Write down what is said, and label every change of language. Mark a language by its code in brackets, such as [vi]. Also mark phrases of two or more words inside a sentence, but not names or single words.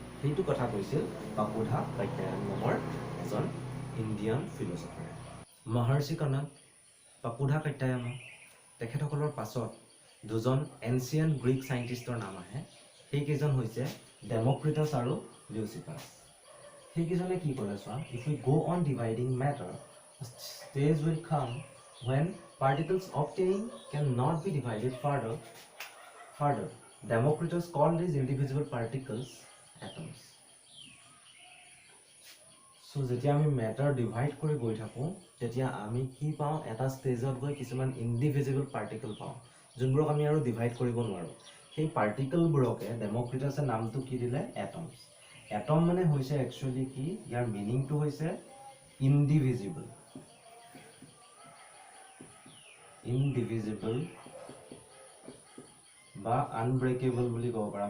[as] সেইটো কথা কৈছিল পাকুধা কাত্যায়ন নামৰ এজন [en] Indian philosopher. [as] মহৰ্ষি কনদ, পাকুধা কাত্যায়ন, তেখেতসকলৰ পাছত দুজন [en] ancient Greek scientist [as] নাম আহে। সেইকেইজন হৈছে ডেমক্ৰিটাছ আৰু লিউচিফাছ। সেইকেইজনে কি ক'লে চোৱা, [en] If we go on dividing matter, stage will come when particles obtained cannot be divided further. Democritus called these individual particles atoms. [as] So যেতিয়া আমি [en] matter divide [as] কৰি গৈ থাকোঁ তেতিয়া আমি কি পাওঁ? এটা ষ্টেজত গৈ কিছুমান [en] individual particle [as] পাওঁ, যোনবোৰক আমি আৰু ডিভাইড কৰিব নোৱাৰোঁ। সেই পাৰ্টিকলবোৰকে ডেমক্ৰিটাছে নামটো কি দিলে? এটমছ। এটম মানে হৈছে একচুৱেলি কি? ইয়াৰ মিনিংটো হৈছে [en] indivisible, indivisible [as] বা আনব্ৰেকেবল বুলি ক'ব পাৰা।